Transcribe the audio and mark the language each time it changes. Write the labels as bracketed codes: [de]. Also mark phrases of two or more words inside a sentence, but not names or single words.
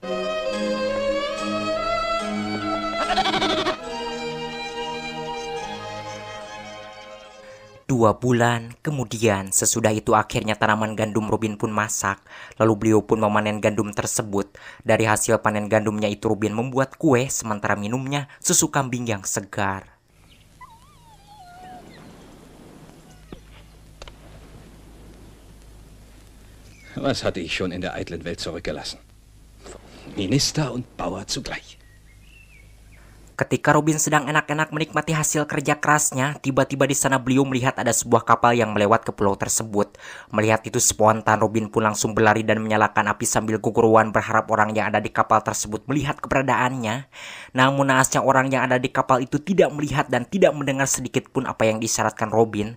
[id] Dua bulan kemudian, sesudah itu akhirnya tanaman gandum Robin pun masak. Lalu beliau pun memanen gandum tersebut. Dari hasil panen gandumnya itu Robin membuat kue, sementara minumnya susu kambing yang segar. [de] Was hatte ich schon in der eitlen Welt zurückgelassen? Minister und Bauer zugleich. [id] Ketika Robin sedang enak-enak menikmati hasil kerja kerasnya, tiba-tiba di sana beliau melihat ada sebuah kapal yang melewat ke pulau tersebut. Melihat itu spontan, Robin pun langsung berlari dan menyalakan api sambil guguruan berharap orang yang ada di kapal tersebut melihat keberadaannya. Namun naasnya orang yang ada di kapal itu tidak melihat dan tidak mendengar sedikit pun apa yang disyaratkan Robin.